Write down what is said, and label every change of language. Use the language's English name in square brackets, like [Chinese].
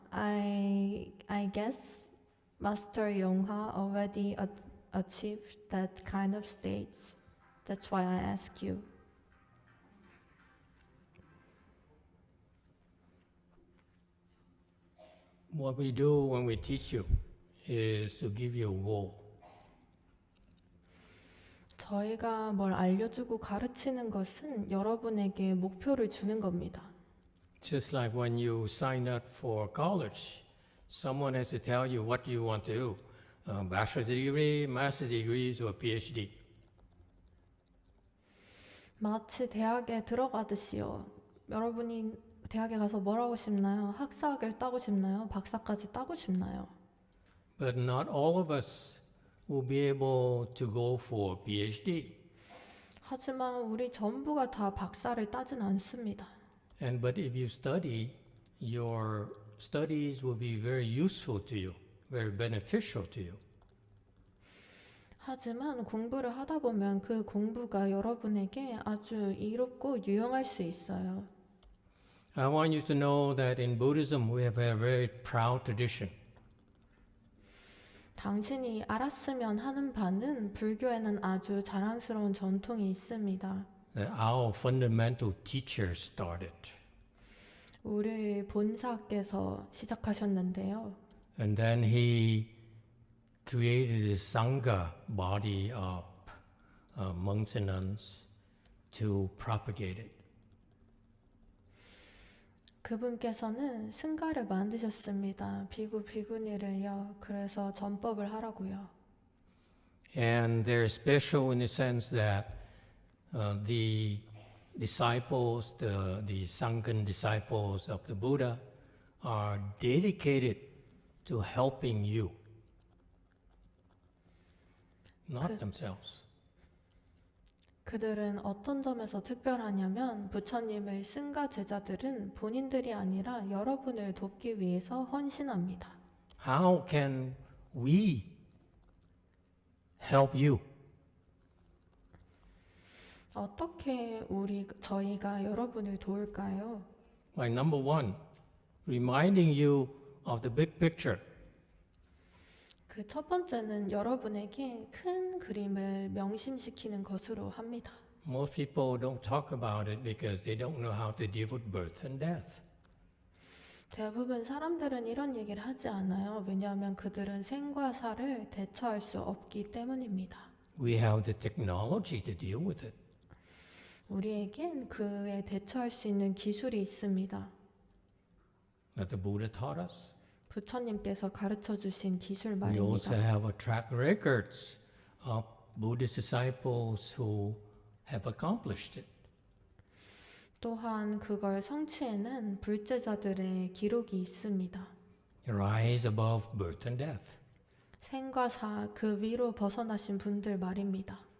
[English] I guess Master Yongha already achieved that kind of stage. That's why I ask you. What we do when we teach you is to give you a goal. [Korean] 저희가 뭘 알려주고 가르치는 것은 여러분에게 목표를 주는 겁니다. [English] Just like when you sign up for college, someone has to tell you what you want to do. Bachelor's degree, master's degrees, or PhD. [Korean] 마치 대학에 들어가듯이요. 여러분이 대학에 가서 뭘 하고 싶나요? 학사학위를 따고 싶나요? 박사까지 따고 싶나요? [English] But not all of us will be able to go for PhD. [Korean] 하지만 우리 전부가 다 박사를 따진 않습니다. [English] But if you study, your studies will be very useful to you, very beneficial to you. [Korean] 하지만 공부를 하다 보면 그 공부가 여러분에게 아주 이롭고 유용할 수 있어요. [English] I want you to know that in Buddhism we have a very proud tradition. [Korean] 당신이 알았으면 하는 바는 불교에는 아주 자랑스러운 전통이 있습니다. [English] That our fundamental teacher started. [Korean] 우리 본사께서 시작하셨는데요. [English] And then he created a Sangha body of monks and nuns to propagate it. [Korean] 그분께서는 승가를 만드셨습니다. 비구 비구니를요. 그래서 전법을 하라고요. [English] And they're special in the sense that the disciples, the Sangha disciples of the Buddha, are dedicated to helping you, not themselves. [Korean] 그들은 어떤 점에서 특별하냐면 부처님의 승가 제자들은 본인들이 아니라 여러분을 돕기 위해서 헌신합니다. [English] How can we help you? [Korean] 어떻게 저희가 여러분을 도울까요? [English] By number one, reminding you of the big picture. [Korean] 그 첫 번째는 여러분에게 큰 그림을 명심시키는 것으로 합니다. [English] Most people don't talk about it because they don't know how to deal with birth and death. [Korean] 대부분 사람들은 이런 얘기를 하지 않아요. 왜냐하면 그들은 생과 사를 대처할 수 없기 때문입니다. [English] We have the technology to deal with it. [Korean] 우리에겐 그에 대처할 수 있는 기술이 있습니다. [English] That the Buddha taught us. [Korean] 부처님께서 가르쳐 주신 기술 [English] We also [Korean] 말입니다. [English] have a track records of Buddhist disciples who have accomplished it. [Korean] 또한 그걸 성취해낸 불제자들의 기록이 있습니다. [English] Rise above birth and death. [Korean] 생과 사 그 위로 벗어나신 분들 말입니다.